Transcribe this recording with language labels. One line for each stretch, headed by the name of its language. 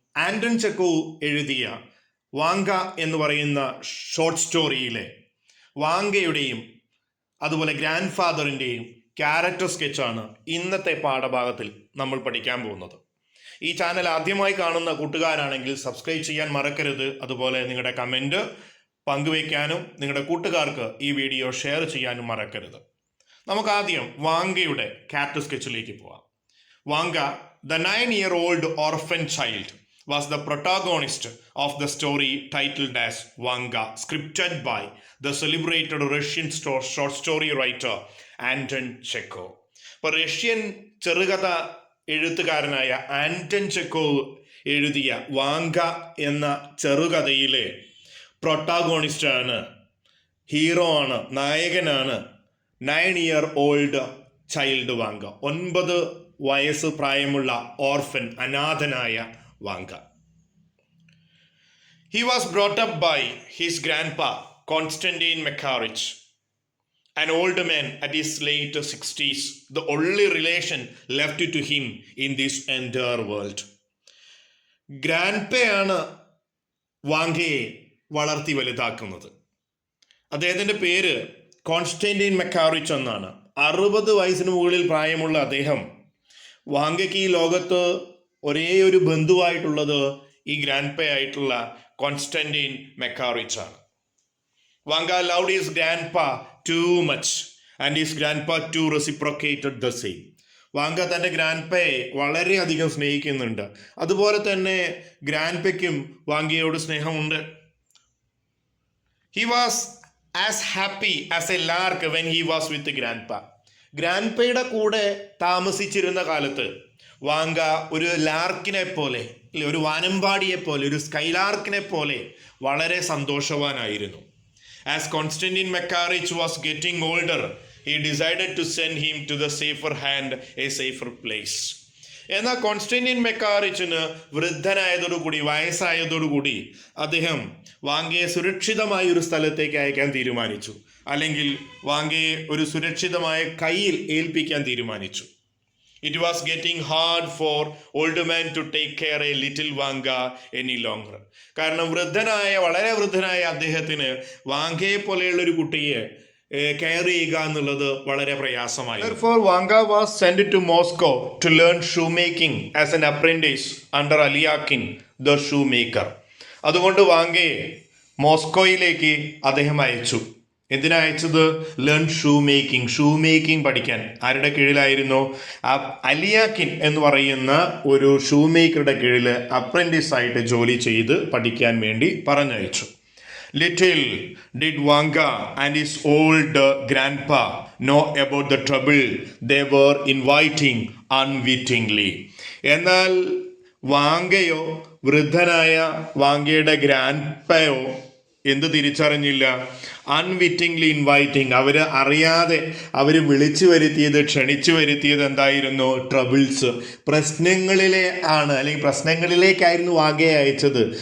Malayalam: Anton ചെക്കോ എഴുതിയ Vanga എന്ന് പറയുന്ന ഷോർട്ട് സ്റ്റോറിയിലെ വാങ്കയുടെയും അതുപോലെ ഗ്രാൻഡ് ഫാദറിൻ്റെയും ക്യാരക്ടർ സ്കെച്ചാണ് ഇന്നത്തെ പാഠഭാഗത്തിൽ നമ്മൾ പഠിക്കാൻ പോകുന്നത്. ഈ ചാനൽ ആദ്യമായി കാണുന്ന കൂട്ടുകാരാണെങ്കിൽ സബ്സ്ക്രൈബ് ചെയ്യാൻ മറക്കരുത്. അതുപോലെ നിങ്ങളുടെ കമൻറ്റ് പങ്കുവയ്ക്കാനും നിങ്ങളുടെ കൂട്ടുകാർക്ക് ഈ വീഡിയോ ഷെയർ ചെയ്യാനും മറക്കരുത്. നമുക്ക് ആദ്യം വാങ്കയുടെ ക്യാരക്ടർ സ്കെച്ചിലേക്ക് പോവാം.
English: Vanka, the 9-year-old orphan child, was the protagonist of the story titled as Vanga, scripted by the celebrated Russian short story writer Anton Chekhov.
Malayalam: ഇപ്പോൾ റഷ്യൻ ചെറുകഥ എഴുത്തുകാരനായ ആന്റൺ ചെക്കോവ് എഴുതിയ വാങ്ക എന്ന ചെറുകഥയിലെ പ്രൊട്ടാഗോണിസ്റ്റാണ്, ഹീറോ ആണ്, നായകനാണ് 9-year-old ചൈൽഡ് വാങ്ക. 9 വയസ്സ് പ്രായമുള്ള orphan, അനാഥനായ Vanga.
English: He was brought up by his grandpa Konstantin Makharych, an old man at his late 60s, the only relation left to him in this entire world.
Malayalam: ഗ്രാൻഡ്പയാണ് വാങ്കയെ വളർത്തി വലുതാക്കുന്നത്. അദ്ദേഹത്തിൻ്റെ പേര് Constantine മെക്കാറിച്ച് എന്നാണ്. 60 വയസ്സിന് മുകളിൽ പ്രായമുള്ള അദ്ദേഹം, വാങ്കയ്ക്ക് ഈ ലോകത്ത് ഒരേ ഒരു ബന്ധുവായിട്ടുള്ളത് ഈ ഗ്രാൻഡ്പ ആയിട്ടുള്ള കോൺസ്റ്റന്റൈൻ മെക്കാറിച്ച് ആണ്.
English: Vanka loved his grandpa too much and his grandpa too reciprocated the same.
Malayalam: Vanga തൻ്റെ ഗ്രാൻഡ്പയെ വളരെയധികം സ്നേഹിക്കുന്നുണ്ട്. അതുപോലെ തന്നെ ഗ്രാൻഡ്പയ്ക്കും വാങ്കയോട് സ്നേഹമുണ്ട്.
English: He was as happy as a lark when he was with grandpa.
Malayalam: ഗ്രാൻഡ്പയുടെ കൂടെ താമസിച്ചിരുന്ന കാലത്ത് വാങ്ക ഒരു ലാർക്കിനെ പോലെ, ഒരു വാനമ്പാടിയെ പോലെ, ഒരു സ്കൈലാർക്കിനെ പോലെ വളരെ സന്തോഷവാനായിരുന്നു.
English: As Konstantin Makharych was getting older, he decided to send him to the safer hand, a safer place.
Malayalam: എന്നാൽ കോൺസ്റ്റന്റൈൻ മെക്കാറിച്ചിന് വൃദ്ധനായതോടുകൂടി, വയസ്സായതോടുകൂടി അദ്ദേഹം വാങ്കയെ സുരക്ഷിതമായ ഒരു സ്ഥലത്തേക്ക് അയക്കാൻ തീരുമാനിച്ചു, അല്ലെങ്കിൽ വാങ്കയെ ഒരു സുരക്ഷിതമായ കയ്യിൽ ഏൽപ്പിക്കാൻ തീരുമാനിച്ചു.
English: It was getting hard for old man to take care a little Vanga any longer.
Malayalam: കാരണം വളരെ വൃദ്ധനായ അദ്ദേഹത്തിന് വാങ്കയെ പോലെയുള്ള ഒരു കുട്ടിയെ കെയർ ചെയ്യുക എന്നുള്ളത് വളരെ പ്രയാസമായി.
English: Therefore, Vanga was sent to Moscow to learn shoemaking as an apprentice under Alyakin, the shoemaker.
Malayalam: അതുകൊണ്ട് വാങ്കയെ മോസ്കോയിലേക്ക് അദ്ദേഹം അയച്ചു. എന്തിനാ അയച്ചത്?
English: learn shoe making
Malayalam: പഠിക്കാൻ. ആരുടെ കീഴിലായിരുന്നു? അലിയാക്കിൻ എന്ന് പറയുന്ന ഒരു ഷൂ മേക്കറുടെ കീഴിൽ അപ്രന്റീസ് ആയിട്ട് ജോലി ചെയ്ത് പഠിക്കാൻ വേണ്ടി പറഞ്ഞയച്ചു.
English: Little did Vanga and his old grandpa know about the trouble they were inviting unwittingly.
Malayalam: എന്നാൽ വാങ്കയോ വൃദ്ധനായ വാങ്കയുടെ ഗ്രാൻഡ്പയോ എന്ത് തിരിച്ചറിഞ്ഞില്ല?
English: unwittingly inviting,
Malayalam: അവർ അറിയാതെ അവർ ക്ഷണിച്ചു വരുത്തിയത് എന്തായിരുന്നു? ട്രബിൾസ്, പ്രശ്നങ്ങളിലേക്കായിരുന്നു വാങ്കയെ അയച്ചത്.